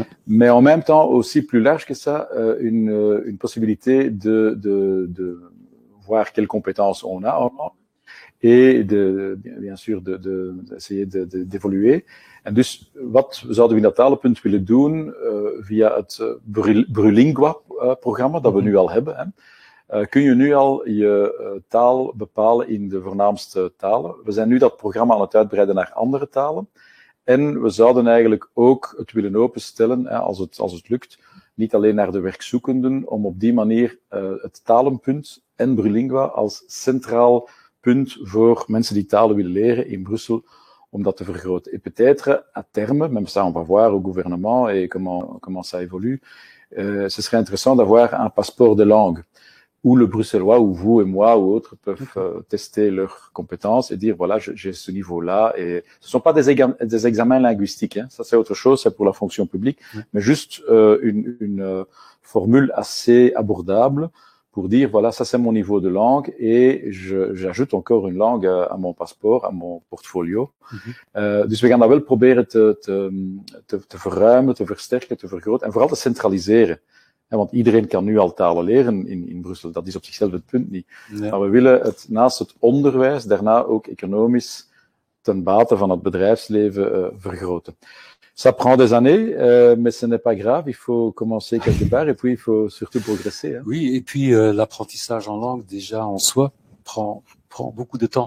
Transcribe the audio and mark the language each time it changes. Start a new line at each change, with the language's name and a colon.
French: Mais en même temps aussi plus large que ça, une possibilité de voir quelles compétences on a en langue et bien sûr d'essayer d'évoluer.
Dutch: En dus wat zouden we in dat talenpunt willen doen via het Brulingua-programma dat we nu al hebben. Kun je nu al je taal bepalen in de voornaamste talen. We zijn nu dat programma aan het uitbreiden naar andere talen. En we zouden eigenlijk ook het willen openstellen, als het lukt, niet alleen naar de werkzoekenden, om op die manier het talenpunt en Brulingua als centraal punt voor mensen die talen willen leren in Brussel, om dat te vergroten.
French: Et peut-être, à terme, même ça on va voir au gouvernement et comment ça évolue, ce serait intéressant d'avoir un passeport de langue, où le bruxellois, ou vous et moi, ou autres, peuvent tester leurs compétences et dire, voilà, j'ai ce niveau-là. Et ce ne sont pas des examens linguistiques, ça c'est autre chose, c'est pour la fonction publique, mais juste une formule assez abordable pour dire, voilà, ça c'est mon niveau de langue et j'ajoute encore une langue à mon passeport, à mon portfolio.
Dutch: Dus we gaan dat wel proberen te verruimen, te versterken, te vergroten en vooral te centraliseren. Want iedereen kan nu al talen leren in Brussel, dat is op zichzelf het punt niet. Ja. Maar we willen het naast het onderwijs daarna ook economisch ten bate van het bedrijfsleven vergroten.
French: Ça prend des années, mais ce n'est pas grave, il faut commencer quelque part et puis il faut surtout progresser. Oui, et puis l'apprentissage en langue déjà en soi prend beaucoup de temps.